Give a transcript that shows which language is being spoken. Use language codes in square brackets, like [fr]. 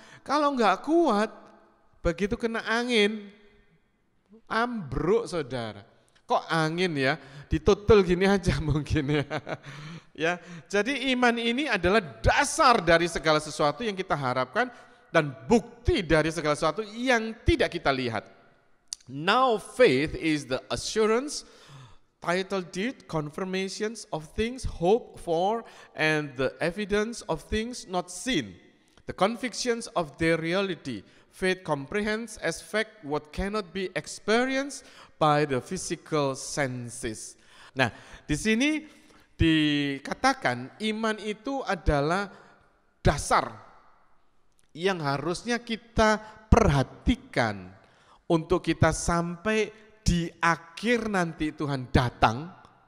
[id] Kalau enggak kuat, begitu kena angin, ambruk, saudara. Kok angin ya? Ditutul gini aja mungkin ya. Ya, jadi iman ini adalah dasar dari segala sesuatu yang kita harapkan dan bukti dari segala sesuatu yang tidak kita lihat. [en] Now faith is the assurance, title deed, confirmations of things hoped for, and the evidence of things not seen. The convictions of their reality. Faith comprehends as fact what cannot be experienced by the physical senses. [id] Nah, di sini dikatakan iman itu adalah dasar yang harusnya kita perhatikan untuk kita sampai di akhir nanti Tuhan datang.